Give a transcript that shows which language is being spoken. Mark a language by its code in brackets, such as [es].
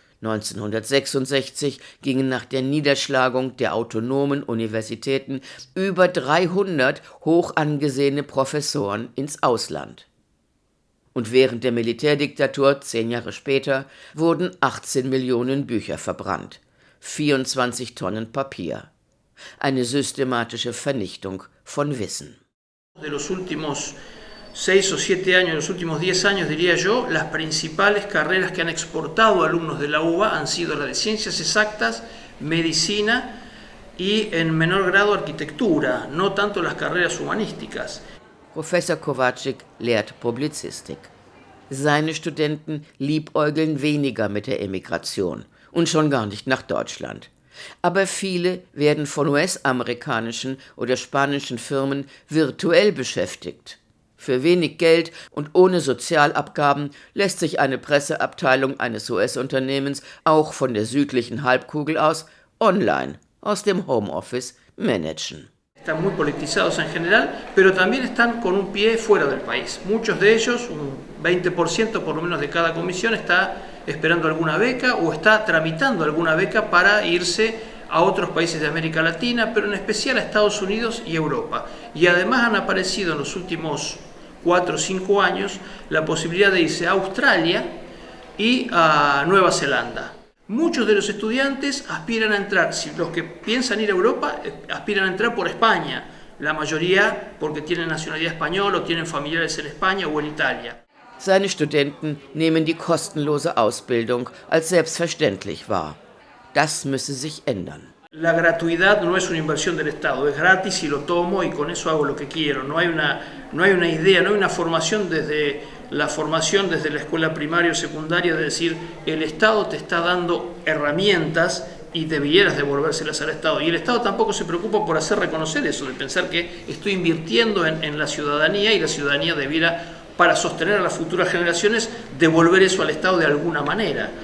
[de] 1966 gingen nach der Niederschlagung der autonomen Universitäten über 300 hoch angesehene Professoren ins Ausland. Und während der Militärdiktatur 10 Jahre später wurden 18 Millionen Bücher verbrannt, 24 Tonnen Papier. Eine systematische Vernichtung von Wissen. [es] De los últimos 6 o 7 años, de los últimos 10 años diría yo, las principales carreras que han exportado alumnos de la UBA han sido las de ciencias exactas, medicina y en menor grado arquitectura, no tanto las carreras humanísticas. [de] Professor Kovacic lehrt Publizistik. Seine Studenten liebäugeln weniger mit der Emigration und schon gar nicht nach Deutschland. Aber viele werden von US-amerikanischen oder spanischen Firmen virtuell beschäftigt. Für wenig Geld und ohne Sozialabgaben lässt sich eine Presseabteilung eines US-Unternehmens auch von der südlichen Halbkugel aus online, aus dem Homeoffice, managen. [es] Están muy politizados en general, pero también están con un pie fuera del país. Muchos de ellos, un 20% por lo menos de cada comisión, está esperando alguna beca o está tramitando alguna beca para irse a otros países de América Latina, pero en especial a Estados Unidos y Europa. Y además han aparecido en los últimos 4 o 5 años la posibilidad de irse a Australia y a Nueva Zelanda. Muchos de los estudiantes aspiran a entrar, si los que piensan ir a Europa, aspiran a entrar por España, la mayoría porque tienen nacionalidad española o tienen familiares en España o en Italia. [de] Seine Studenten nehmen die kostenlose Ausbildung als selbstverständlich wahr. Das müsse sich ändern. [es] La gratuidad no es una inversión del Estado, es gratis y lo tomo y con eso hago lo que quiero. No hay una idea, no hay una formación desde la escuela primaria o secundaria de decir el Estado te está dando herramientas y debieras devolvérselas al Estado. Y el Estado tampoco se preocupa por hacer reconocer eso, de pensar que estoy invirtiendo en la ciudadanía y la ciudadanía debiera, para sostener a las futuras generaciones, devolver eso al Estado de alguna manera.